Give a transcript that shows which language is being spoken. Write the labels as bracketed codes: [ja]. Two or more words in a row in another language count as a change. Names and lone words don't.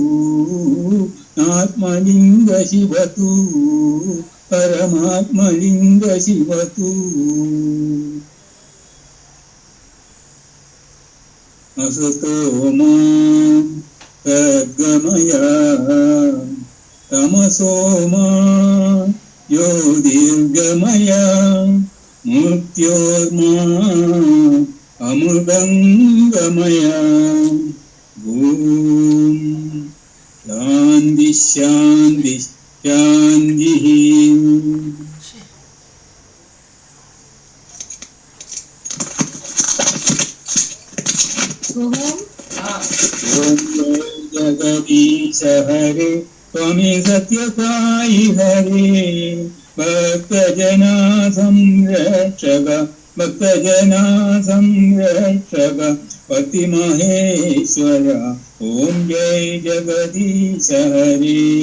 [sa] ఆత్మలింగ శివతు పరమాత్మలింగ శివతు అసతో మా గమయ తమసో మా జ్యోతిర్గమయ మృత్యోర్మా అమృతంగమయ ఓం శాంతి ശാന്തി ശാന്തി ശാന്തി. ഓം ജഗദീശ ഹരേ സ്വാമി സത്യസായി ഹരേ ഭക്തജനാ സംരക്ഷക ഭക്തജനാ സംരക്ഷക പതി മഹേശ്വര ഓം ജയ ജഗദീശ ഹരേ.